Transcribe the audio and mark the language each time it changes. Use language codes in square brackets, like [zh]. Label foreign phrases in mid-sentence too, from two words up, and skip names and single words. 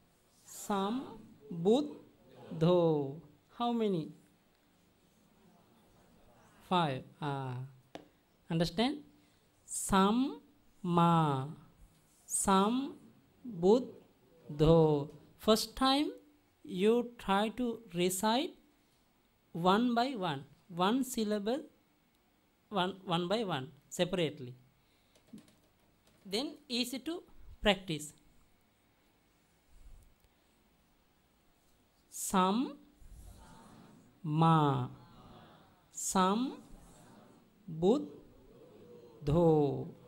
[pi] Sambuddho. [en] How many? 5. Understand? [pi] Samma. Sambuddho. [en] First time you try to recite one by one. One syllable, one by one, separately. Then easy to practice. [pi] Sam ma sam buddho.